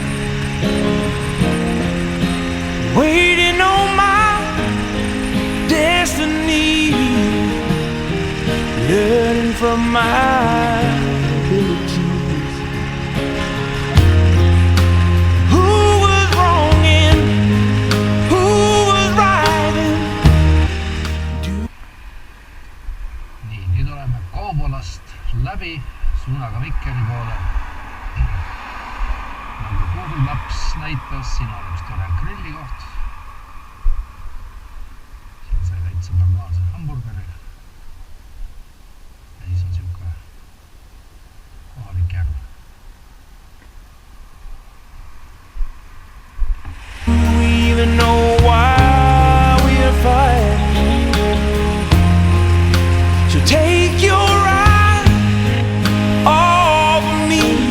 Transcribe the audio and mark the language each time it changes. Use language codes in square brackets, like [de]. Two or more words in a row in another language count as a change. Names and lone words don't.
[en] Waiting on my destiny, learning from my abilities. Who was wrong and who was right? [et] Nii, nüüd oleme Koobolast läbi suunaga Mikkeli poole. Nagu Google Maps näitas, siin on üks tore grillikoht. Siin sai täitsa normaalse hamburgeri. Ja siis on siuke kohalik järv. [en] Do we even know why we're fighting? So take your eye off of me.